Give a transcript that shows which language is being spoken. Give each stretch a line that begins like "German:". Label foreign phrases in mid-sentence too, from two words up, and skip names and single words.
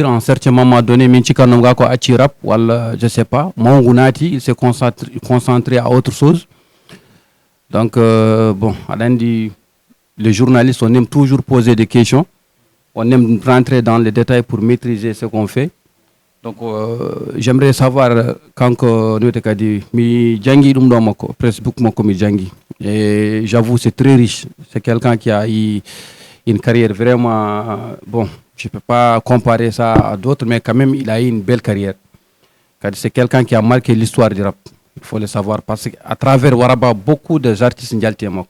French: En un certain moment donné, Minchika Nongako Achirap, je ne sais pas, Mongunati, il s'est concentré à autre chose. Donc, bon, les journalistes, on aime toujours poser des questions. On aime rentrer dans les détails pour maîtriser ce qu'on fait. Donc, j'aimerais savoir quand nous avons dit,
Fula: mi jangi dum do mako, Facebook mako mi jangi.
French: Et j'avoue, c'est très riche. C'est quelqu'un qui a eu une carrière vraiment, bon, je ne peux pas comparer ça à d'autres, mais quand même, il a eu une belle carrière. C'est quelqu'un qui a marqué l'histoire du rap. Il faut le savoir parce qu'à travers Waraba, beaucoup d'artistes
Fula: n'jalté mako.